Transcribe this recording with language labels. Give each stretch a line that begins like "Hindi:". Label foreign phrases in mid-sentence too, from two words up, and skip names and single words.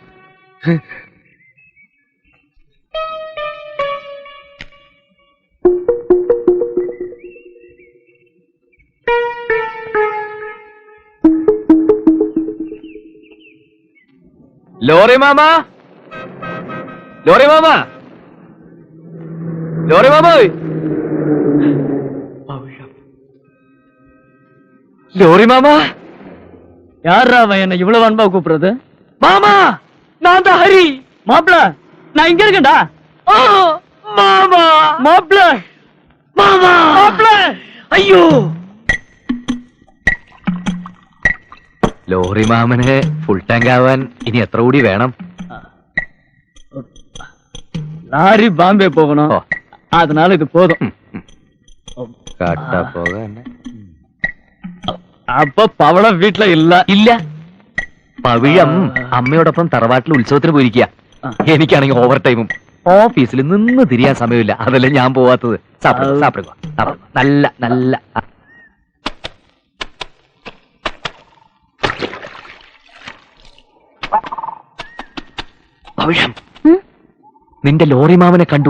Malayalam: ലോറി മാമ, ലോറി മാമ, ലോറി മാമ.
Tamil: ലോറി மாமா யாரா அவன் என்ன இவ்வளவு அன்பா கூப்பிடுறது? மாமா நான் தான் ஹரி. மாப்பிள, நான் இங்க இருக்கேன்டா. மாமா மாப்பிள, மாமா மாப்பிள,
Malayalam: അയ്യോ ലോറി മാമന് ഫുൾ ടാങ്ക് ആവാൻ ഇനി എത്ര കൂടി വേണം?
Tamil: லாரி பாம்பே போகணும், ഓ, அதனால இது போதும்.
Malayalam: കാട്ടാ പോകാൻ அப்ப பவளம் വീട്ടില ഇല്ല. ഇല്ല. പവിഴം അമ്മയോടൊപ്പം തറവാട്ടിൽ ഉത്സവത്തിന് പോയിരിക്കുക. എനിക്കാണെങ്കിൽ ഓവർ ടൈമും ഓഫീസിൽ നിന്ന് തിരിയാൻ സമയമില്ല. അതല്ലേ ഞാൻ പോവാത്തത്. നല്ല നല്ല പവിഴം, നിന്റെ ലോറി മാമനെ കണ്ടു.